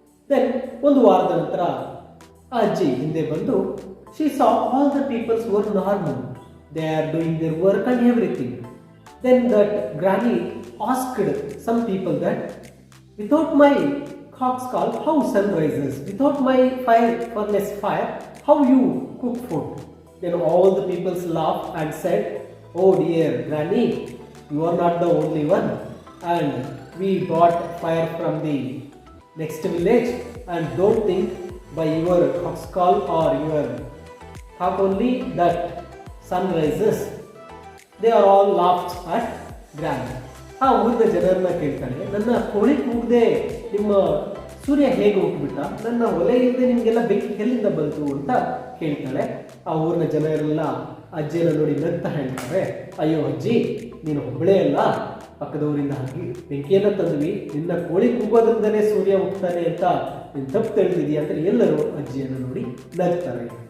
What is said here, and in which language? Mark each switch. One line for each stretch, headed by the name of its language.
English: then
Kannada: ಒಂದು ವಾರದ ನಂತರ ಆ ಅಜ್ಜಿ ಹಿಂದೆ ಬಂದು
English: She saw all the peoples were normal, they are doing their work and everything. Then that granny asked some people that without my cocks call how sun rises, without my fire furnace fire how you cook food. Then all the people laughed and said, oh dear granny, you are not the only one, and we bought fire from the next village, and don't think by your cock's call or your cock only that sun rises. They are all laughed at granny.
Kannada: ಆ ಊರಿನ ಜನರನ್ನ ಕೇಳ್ತಾಳೆ, ನನ್ನ ಕೋಳಿ ಕೂಗದೆ ನಿಮ್ಮ ಸೂರ್ಯ ಹೇಗೆ ಹೋಗ್ಬಿಟ್ಟ, ನನ್ನ ಒಲೆ ಇಲ್ಲದೆ ನಿಮಗೆಲ್ಲ ಬೆಂಕಿ ಎಲ್ಲಿಂದ ಬಂತು ಅಂತ ಕೇಳ್ತಾಳೆ. ಆ ಊರಿನ ಜನರೆಲ್ಲ ಅಜ್ಜಿಯನ್ನು ನೋಡಿ ನಗ್ತಾ ಹೇಳ್ತಾರೆ, ಅಯ್ಯೋ ಅಜ್ಜಿ, ನೀನು ಒಬ್ಬಳೇ ಅಲ್ಲ, ಪಕ್ಕದವರಿಂದ ಹಾಕಿ ಬೆಂಕಿಯನ್ನು ತಂದ್ವಿ, ನಿನ್ನ ಕೋಳಿ ಕೂಗೋದ್ರಿಂದಲೇ ಸೂರ್ಯ ಹೋಗ್ತಾನೆ ಅಂತ ನೀನು ತಪ್ಪು ತಿಳಿದಿದೆಯಾ ಅಂತ ಎಲ್ಲರೂ ಅಜ್ಜಿಯನ್ನು ನೋಡಿ ನಗ್ತಾರೆ.